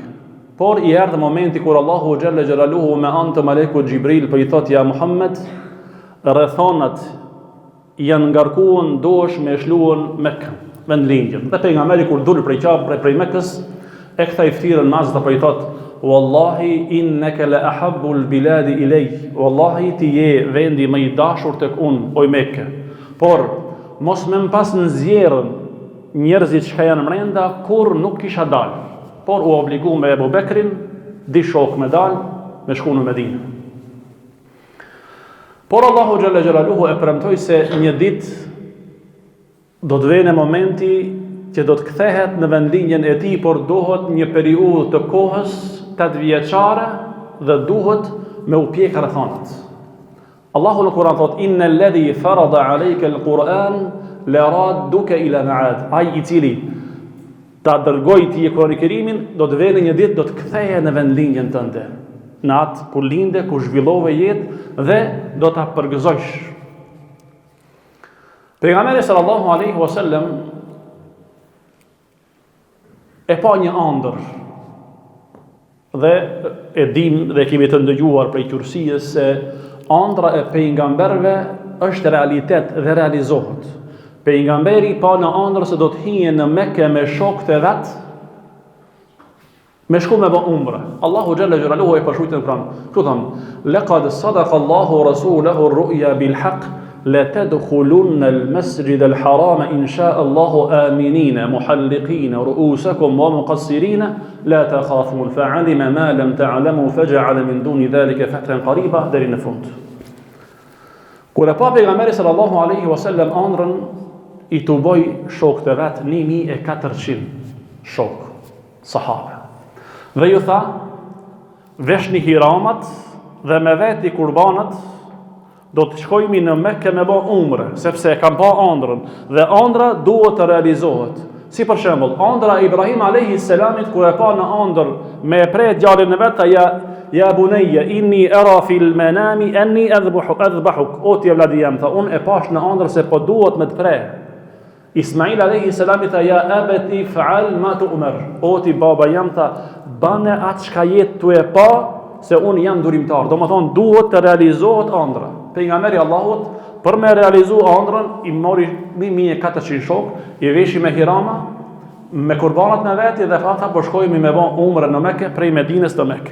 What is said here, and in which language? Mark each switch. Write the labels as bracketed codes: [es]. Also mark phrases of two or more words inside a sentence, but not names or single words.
[sq] Por i erdhi momenti kur Allahu [ar] جل جلاله [sq] me anë të malekut Xhibril po i thotë ja Muhammed, rrethonat janë ngarkuar dosh me shluan Mekë, vendlindjen. Dhe pejgamberi kur dul prej Mekës, e kthai ftyrën mas dhe po i thotë: [ar] "والله إنك لأحب البلاد إلي." [sq] Wallahi ti je vendi më i dashur tek unë, o Mekë. Por mos më pas nxjerrën njerëzit që janë brenda kur nuk kisha dalë. Por u obligu me Ebu Bekrin, di shok me dalë, me shku në Medinë. Por Allahu [ar] جل جلاله [sq] e premtoi se një ditë do të vijë momenti që do të kthehet në vendlinjen e tij, por duhet një periudhë të kohës 8 vjeçare dhe duhet me u pjek rrethonat. Allahu në Kur'an thot: [ar] "إن الذي فرض عليك القرآن لرادك إلى معاد." [sq] Ai i cili ta dërgoi ti Kur'an e Kerimin do të vijë një ditë, do të kthehet në vendlinjen tënde. Në atë ku linde, ku zhvillove jetë dhe do ta përgëzosh. Pejgamberi [ar] صلى الله عليه وسلم [sq] e pa një ëndër dhe e dim dhe kemi të ndëgjuar prej qurësisë se ëndra e pejgamberëve është realitet dhe realizohet. Pejgamberi pa në ëndër se do të hije në Mekë me shokët e vet me shku me bë umre. Allahu [ar] جل جلاله [sq] e përshkruajtë në Kur'an. Kështu thon: [ar] "لقد صدق الله رسوله الرؤيا بالحق لتدخلن المسجد الحرام إن شاء الله آمنين محلقين رؤوسكم ومقصرين لا تخافون فعلم ما لم تعلموا فجعل من دون ذلك فتحا قريبا" [sq] deri në fund. Kur e pa pejgamberi [ar] صلى الله عليه وسلم [sq] ëndrrën, i tuboi shokët e vet 1400 shok, sahabe. Dhe ju tha, veshni hiramat dhe me veti kurbanët, do të shkojmi në Mekke me bë umre, sepse e kam pa ëndrrën dhe ëndra duhet të realizohet. Si për shembull, ëndra e Ibrahim alayhi salamit kur e pa në ëndër me pre djalin e vet, [ar] يا بني إني أرى في المنام أني أذبحك, [sq] o ti vladi jam, tha unë e pash në ëndër se po duhet me të pre. Ismail [ar] عليه السلام [sq] tha [ar] يا أبت افعل ما تؤمر, [sq] o ti baba jam, tha bane atë çka jetë tu e pa, se unë jam durimtar. Domethënë duhet të realizohet ëndra. Pejgamberi Allahut për me realizu ëndrën i mori 1400 shok, i veshi me hirama, me kurbanat me veti dhe tha po shkojmë me bë umre në Mekë prej Medinës në Mekë.